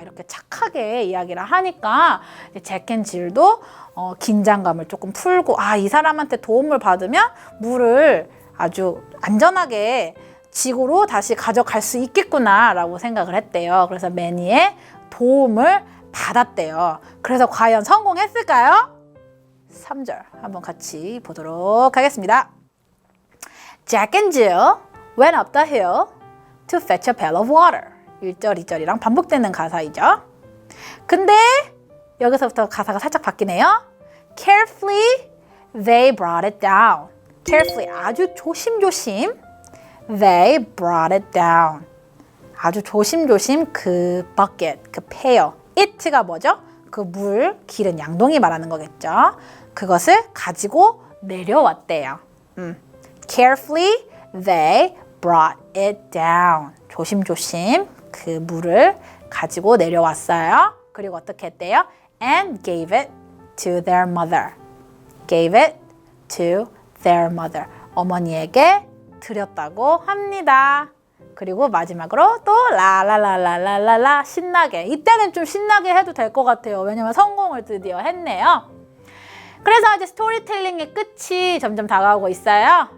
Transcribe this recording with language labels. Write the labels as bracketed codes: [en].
[ko] 이렇게 착하게 이야기를 하니까 잭 앤 질도 긴장감을 조금 풀고 이 사람한테 도움을 받으면 물을 아주 안전하게 지구로 다시 가져갈 수 있겠구나 라고 생각을 했대요. 그래서 매니의 도움을 받았대요. 그래서 과연 성공했을까요? 3절 한번 같이 보도록 하겠습니다. [en] Jack and Jill went up the hill to fetch a pail of water. [ko] 1절, 2절이랑 반복되는 가사이죠. 근데 여기서부터 가사가 살짝 바뀌네요. [en] Carefully they brought it down. Carefully [ko] 아주 조심조심 [en] They brought it down. [ko] 아주 조심조심 그 bucket, 그 pail. it가 뭐죠? 그 물 기른 양동이 말하는 거겠죠. 그것을 가지고 내려왔대요. [en] Carefully they brought it down. [ko] 조심조심 그 물을 가지고 내려왔어요. 그리고 어떻게 했대요? [en] And gave it to their mother. Gave it to their mother. [ko] 어머니에게 드렸다고 합니다. 그리고 마지막으로 또 라라라라라라라 신나게. 이때는 좀 신나게 해도 될 것 같아요. 왜냐면 성공을 드디어 했네요. 그래서 이제 스토리텔링의 끝이 점점 다가오고 있어요.